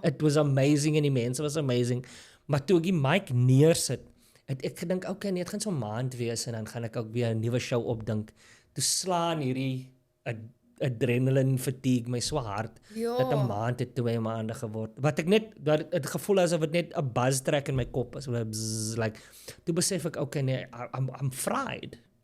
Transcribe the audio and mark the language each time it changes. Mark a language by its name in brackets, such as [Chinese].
[English] It was amazing en die mense was amazing. [Afrikaans] Maar toe ek die mic neersit, het ek gedink, okay, nee, dit gaan so 'n maand wees en dan gaan ek ook weer 'n nuwe show opdink. Toe slaan hierdie 'n [English] adrenaline fatigue my so hard [Afrikaans] Ja. dat 'n maand het 2 maande geword. Wat ek net dat het gevoel asof dit net 'n buzz trek in my kop is. Like toe besef ek okay nee, [English] I'm fried.